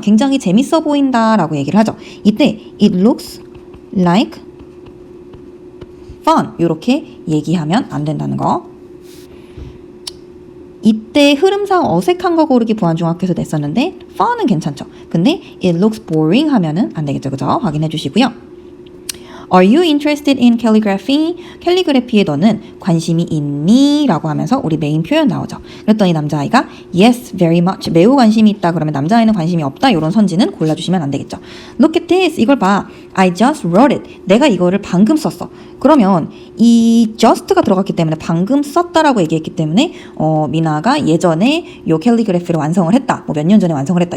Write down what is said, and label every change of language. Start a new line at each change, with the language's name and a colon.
Korean: 굉장히 재밌어 보인다 라고 얘기를 하죠. 이때
English: it looks like fun
Korean: 이렇게 얘기하면 안 된다는 거. 이때 흐름상 어색한 거 고르기 부안중학교에서 냈었는데 fun은 괜찮죠. 근데
English: it looks boring
Korean: 하면은 안 되겠죠. 그죠? 확인해 주시고요.
English: Are you interested in calligraphy?
Korean: 캘리그래피에 너는 관심이 있니? 라고 하면서 우리 메인 표현 나오죠. 그랬더니 남자아이가
English: Yes, very much.
Korean: 매우 관심이 있다. 그러면 남자아이는 관심이 없다. 이런 선지는 골라주시면 안 되겠죠.
English: Look at this.
Korean: 이걸 봐.
English: I just wrote it.
Korean: 내가 이거를 방금 썼어. 그러면 이 just가 들어갔기 때문에 방금 썼다라고 얘기했기 때문에 미나가 예전에 요 캘리그래피를 완성을 했다. 뭐 몇 년 전에 완성을 했다.